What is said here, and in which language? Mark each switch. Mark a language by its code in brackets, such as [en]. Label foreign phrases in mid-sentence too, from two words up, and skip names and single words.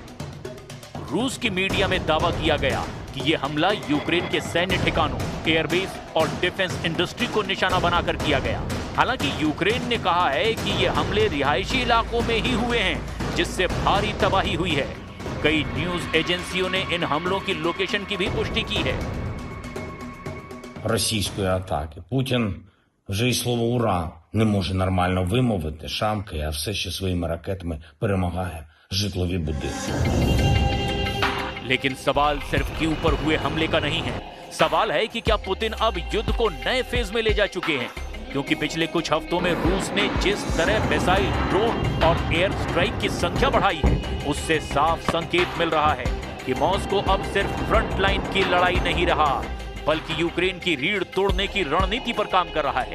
[hi] रूस की मीडिया में दावा किया गया कि ये हमला यूक्रेन के सैन्य ठिकानों, एयरबेस और [en] defence industry [hi] को निशाना बनाकर किया गया। हालांकि यूक्रेन ने कहा है कि ये हमले रिहायशी इलाकों में ही हुए हैं, जिससे भारी तबाही हुई है। कई न्यूज एजेंसियों ने इन हमलों की लोकेशन की भी पुष्टि की है। [uk] Російської атаки. Путін вже й слово «ура» не може нормально вимовити, шамкає, а все ще своїми ракетами перемагає житлові будинки. [hi] लेकिन सवाल सिर्फ के ऊपर हुए हमले का नहीं है। सवाल है कि क्या पुतिन अब युद्ध को नए फेज में ले जा चुके हैं? क्योंकि पिछले कुछ हफ्तों में रूस ने जिस तरह मिसाइल, ड्रोन और [en] air strike [hi] की संख्या बढ़ाई है, उससे साफ संकेत मिल रहा है कि मॉस्को अब सिर्फ [en] front line [hi] की लड़ाई नहीं रहा, बल्कि यूक्रेन की रीढ़ तोड़ने की रणनीति पर काम कर रहा है।